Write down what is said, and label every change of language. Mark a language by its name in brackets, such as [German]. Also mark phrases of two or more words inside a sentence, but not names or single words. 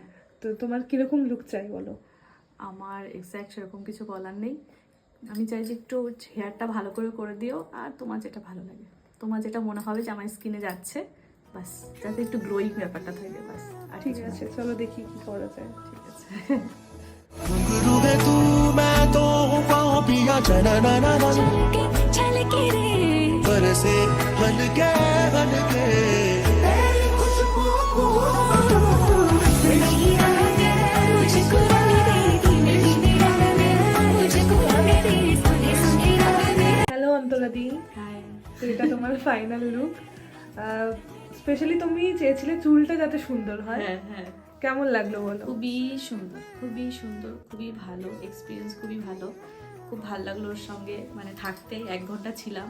[Bangla] তো তোমার কিরকম লুক চাই বলো? আমার এক্স্যাক্ট সেরকম কিছু বলার নেই। আমি চাই যে একটু হেয়ারটা ভালো করে করে দিও, আর তোমার যেটা ভালো লাগে, তোমার যেটা মনে হবে যে আমার স্কিনে যাচ্ছে, বাস যাতে একটু গ্লোয়িং ব্যাপারটা থাকে, বাস। আর ঠিক কিছু না। আছে, চলো দেখি কি করা যায়। ঠিক আছে। [Hindi] घुंघरू है तू मैं तो हूँ पाँव पिया जननननन छलके रे बरसे हल्के हल्के नहीं रंगे मुझको रंग दे धीमे धीमे रंग दे मुझको रंग दे सुने सुने रंग दे। [Bangla] হ্যালো অন্তরাদি, হাই। তো এটা তোমার [English] final look. [Bangla] স্পেশালি তুমি চেয়েছিলে চুলটা যাতে সুন্দর হয়, হ্যাঁ হ্যাঁ, কেমন লাগলো বলো? খুবই সুন্দর, খুবই সুন্দর, খুবই ভালো এক্সপিরিয়েন্স, খুবই ভালো। খুব ভালো লাগলো ওর সঙ্গে মানে থাকতে। 1 ঘন্টা ছিলাম।